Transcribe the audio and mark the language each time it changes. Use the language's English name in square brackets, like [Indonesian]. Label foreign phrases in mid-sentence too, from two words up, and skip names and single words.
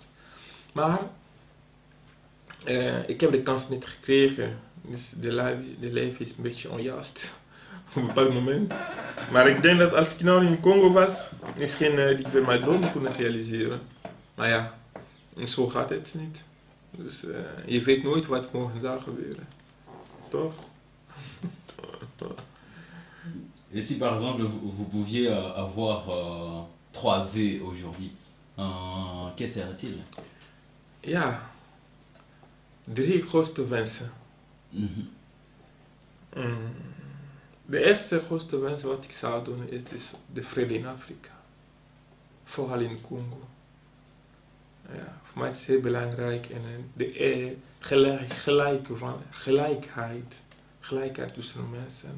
[Dutch] Maar ik heb de kans niet gekregen, dus de leven is een beetje onjuist op een bepaald moment. Maar ik denk dat als ik nou in Congo was, misschien ik weer mijn droom kunnen realiseren. Maar ja, zo gaat het niet. Dus je weet nooit wat morgen zou gebeuren. Toch? [French] Et si par exemple vous pouviez avoir 3 V aujourd'hui, quels seraient-ils? [Dutch] Ja, 3 grootste wensen. Mhm. De eerste grootste wens wat ik zou doen, het is de vrede in Afrika. Vooral in Congo. Ja, voor mij is het heel belangrijk en de gelijkheid tussen mensen.